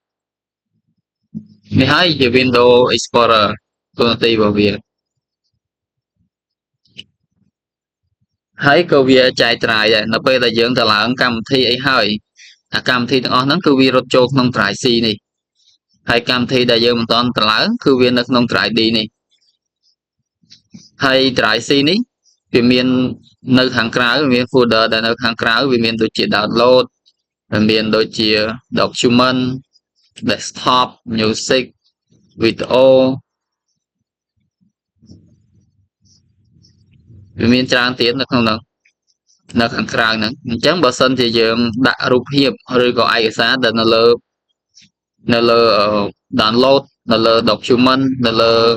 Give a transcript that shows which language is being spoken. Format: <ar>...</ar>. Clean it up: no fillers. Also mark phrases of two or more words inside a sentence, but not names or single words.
<km>នេះហើយជា Windows Explorer តួនាទីរបស់វាហើយក៏វាចែកត្រាយដែរនៅពេលដែលយើងទៅឡើងកម្មវិធីអីហើយអាកម្មវិធីទាំងអស់ហ្នឹងគឺវារត់ចូលក្នុង drive C នេះហើយកម្មវិធីដែលយើងមិនទាន់ទៅឡើងគឺវានៅក្នុង drive D នេះ ហើយ drive C នេះវាមាននៅខាងក្រៅវាមាន folder ដែលនៅខាងក្រៅវាមានដូចជា download វាមានដូចជា</km> <en>document desktop music video</en> <km>វាមានច្រើនទៀតនៅក្នុងនោះនៅខាងក្រៅហ្នឹងអញ្ចឹងបើសិនជាយើងដាក់រូបភាពឬក៏ឯកសារដែលនៅលើ download នៅលើ document នៅលើ</km>